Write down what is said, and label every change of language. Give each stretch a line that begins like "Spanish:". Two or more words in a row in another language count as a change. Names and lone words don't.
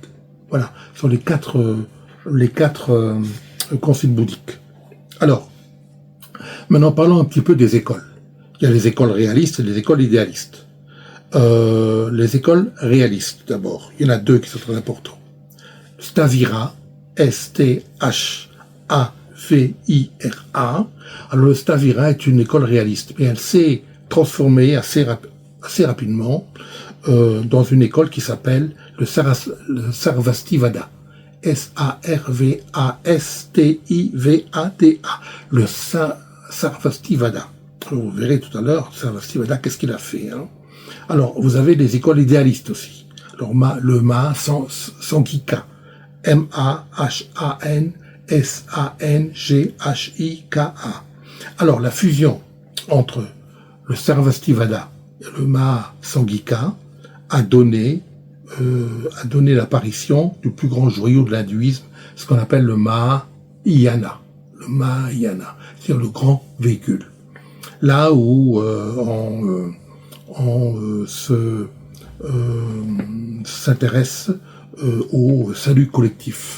French: Voilà, ce sont les quatre conciles bouddhiques. Alors, maintenant parlons un petit peu des écoles. Il y a les écoles réalistes et les écoles idéalistes. Les écoles réalistes, d'abord. Il y en a deux qui sont très importants. Stavira, S-T-H-A-V-I-R-A. Alors le Stavira est une école réaliste, mais elle s'est transformée assez rapidement dans une école qui s'appelle le Sarvastivada. S-A-R-V-A-S-T-I-V-A-D-A. Le Sarvastivada. Vous verrez tout à l'heure, Sarvastivada, qu'est-ce qu'il a fait, hein. Alors, vous avez des écoles idéalistes aussi. Alors, le Sanghika. M-A-H-A-N-S-A-N-G-H-I-K-A. Alors, la fusion entre le Sarvastivada et le Mahasanghika a donné l'apparition du plus grand joyau de l'hindouisme, ce qu'on appelle le Mahayana. Le Mahayana, c'est-à-dire le grand véhicule. Là où on s'intéresse au salut collectif.